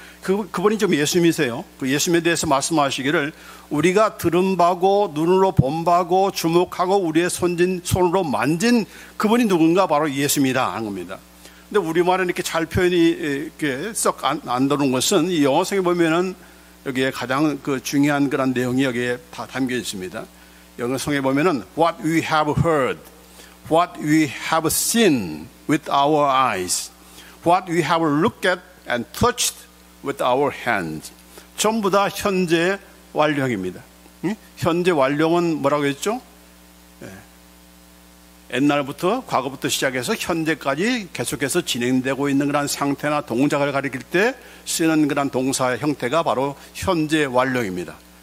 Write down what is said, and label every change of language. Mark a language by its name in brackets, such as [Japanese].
[Korean] 그분이 좀 예수님이세요. 그 예수님에 대해서 말씀하시기를 우리가 들은 바고 눈으로 본 바고 주목하고 우리의 손으로 만진 그분이 누군가? 바로 예수님이다 하는 겁니다. 근데 우리말은 이렇게 잘 표현이 이렇게 썩 안 들어온 것은, 이 영어성에 보면은 여기에 가장 그 중요한 그런 내용이 여기에 다 담겨 있습니다. 영어성에 보면은 [English] what we have heard, what we have seen with our eyes, what we have looked at and touched with our hands. [Korean] 전부 다 현재 완료형입니다. 현재 완료형은 뭐라고 했죠? 옛날부터, 과거부터 시작해서 현재까지 계속해서 진행되고 있는 그런 상태나 동작을 가리킬 때 쓰는 그런 동사의 형태가 바로 현재 완료입니다.